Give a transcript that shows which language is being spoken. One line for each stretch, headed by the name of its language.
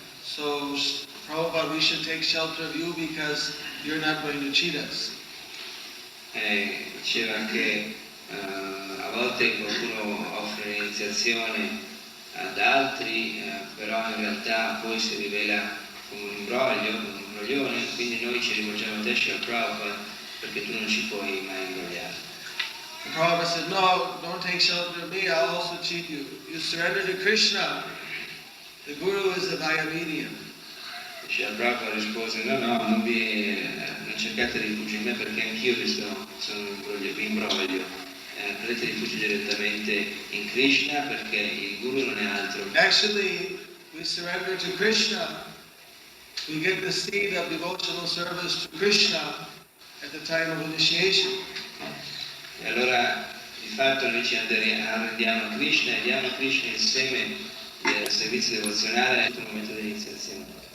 English: So, Prabhupada, we should take shelter of you because you're not going to cheat us.
Italian: Diceva che a volte qualcuno offre l'iniziazione ad altri, però in realtà poi si rivela come un imbroglione, quindi noi ci rivolgiamo a te, Srila Prabhupada, perché tu non ci puoi mai imbrogliare.
English: And Prabhupada said, no, don't take shelter of me, I'll also cheat you. You surrender to Krishna. The Guru is the via medium.
Italian: Srila Prabhupada rispose, no, non cercate rifugio in me perché anch'io vi imbroglio. Prendete rifugio direttamente in Krishna perché il Guru non è altro.
English: Actually, we surrender to Krishna. We get the seed of devotional service to Krishna at the time of initiation.
Italian: E allora di fatto noi ci arrendiamo a Krishna e diamo a Krishna il seme del servizio devozionale nel momento dell'iniziazione.